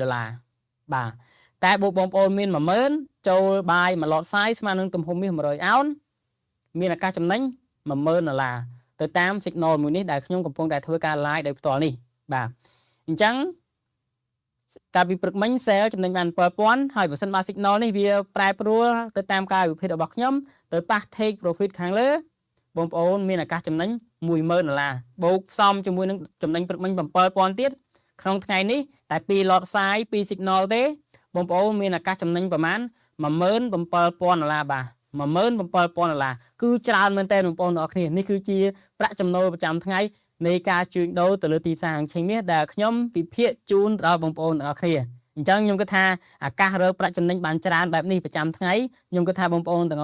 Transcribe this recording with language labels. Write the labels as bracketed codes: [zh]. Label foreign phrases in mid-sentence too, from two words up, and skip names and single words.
[km] ល្លារបាទតែបងប្អូនមាន 10000 ចូលបាយមួយឡតសាយស្មើនឹងទំហំមាស100អោនមានឱកាសចំណេញ 10000 ដុល្លារទៅតាម signal មួយនេះដែលខ្ញុំកំពុងតែធ្វើការ live ដោយផ្ទាល់នេះបាទអញ្ចឹងកាលពីព្រឹកមិញ sell ចំណេញបាន 7000 ហើយបើសិនបើ signal នេះវាប្រែប្រួលទៅតាមការវិភាគរបស់ខ្ញុំទៅប៉ះ [en] take profit [km] ខាងលើបងប្អូន មានឱកាសចំណេញ 10000 ដុល្លារបូកផ្សំជាមួយនឹងចំណេញព្រឹកមិញ 7000 ទៀតក្នុងថ្ងៃនេះតែ2 [en] lot size [km] 2 signal ទេបងប្អូនមានឱកាសចំណេញប្រមាណ 17000 ដុល្លារបាទ 17000 ដុល្លារគឺច្រើនមែនតើបងប្អូនទាំងអស់គ្នានេះគឺជាប្រាក់ចំណូលប្រចាំថ្ងៃនៃ ការជួញដូរទៅលើទីផ្សារហាងឆេងមាសដែលខ្ញុំពិភាក្សាជូនដល់បងប្អូនទាំងអស់គ្នាអញ្ចឹងខ្ញុំគិតថាឱកាសរកប្រាក់ចំណេញបានច្រើនបែបនេះប្រចាំថ្ងៃខ្ញុំគិតថាបងប្អូនទាំងអ